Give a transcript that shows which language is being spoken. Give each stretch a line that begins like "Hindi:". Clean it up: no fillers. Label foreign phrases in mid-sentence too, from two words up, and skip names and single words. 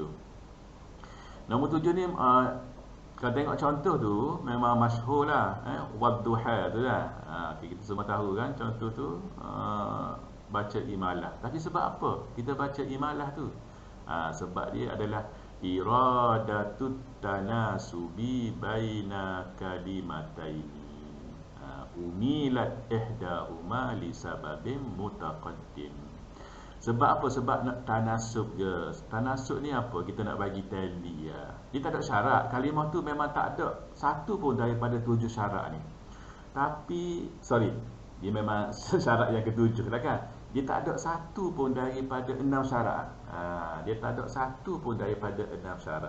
Malay: Nombor 7 ni kalau tengok contoh tu memang masyhur lah, wadduha tu lah. Okay, kita semua tahu kan contoh tu, baca imalah. Tapi sebab apa kita baca imalah tu? Sebab dia adalah
Arabic: إرادة التناسب بين الكلمتين. أميلت إحداهما لسبب متقدم.
Malay: Sebab apa? Sebab nak tanasub je. Tanasub ni apa? Kita nak bagi tali ya. Dia tak ada syarat. Kalimah tu memang tak ada satu pun daripada 7 syarat ni. Tapi dia memang syarat yang ke-7 lah kan. Dia tak ada satu pun daripada 6 syarat. Dia tak ada satu pun daripada 6 syarat.